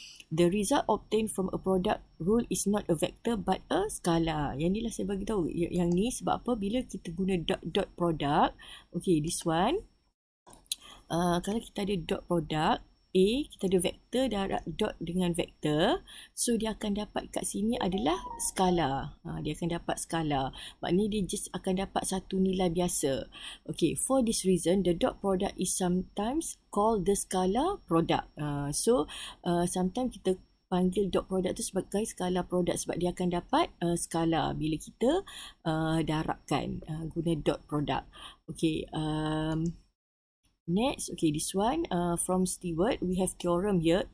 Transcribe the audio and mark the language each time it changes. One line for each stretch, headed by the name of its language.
English: The result obtained from a product rule is not a vector but a scalar.
Malay: Yang ni lah saya bagi tahu. Yang ni sebab apa? Bila kita guna dot product. Okay,
English: this one.
Malay: Kalau kita ada dot product A, kita ada vektor darab dot dengan vektor. So, dia akan dapat kat sini adalah skala. Dia akan dapat skala. Maknanya dia just akan dapat satu nilai biasa.
English: Okay, for this reason, the dot product is sometimes called the scalar product.
Malay: So, sometimes kita panggil dot product tu sebagai skala product sebab dia akan dapat skala bila kita darabkan guna dot product.
English: Okay, next, okay, this one from Stewart, we have theorem here.